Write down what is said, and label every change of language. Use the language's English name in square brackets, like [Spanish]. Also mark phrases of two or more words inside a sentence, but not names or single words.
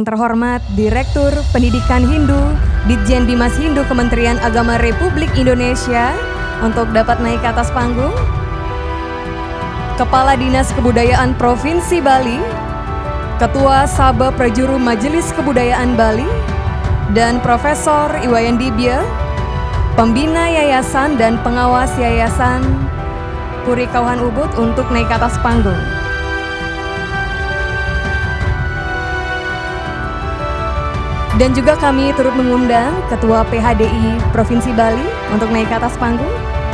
[Indonesian] terhormat Direktur Pendidikan Hindu, Ditjen Bimas Hindu Kementerian Agama Republik Indonesia untuk dapat naik ke atas panggung. Kepala Dinas Kebudayaan Provinsi Bali, Ketua Sabah Prajuru Majelis Kebudayaan Bali, dan Profesor Iwayan Dibya, Pembina Yayasan dan Pengawas Yayasan Puri Kauhan Ubud untuk naik ke atas panggung. Dan juga kami turut mengundang Ketua PHDI Provinsi Bali untuk naik ke atas panggung.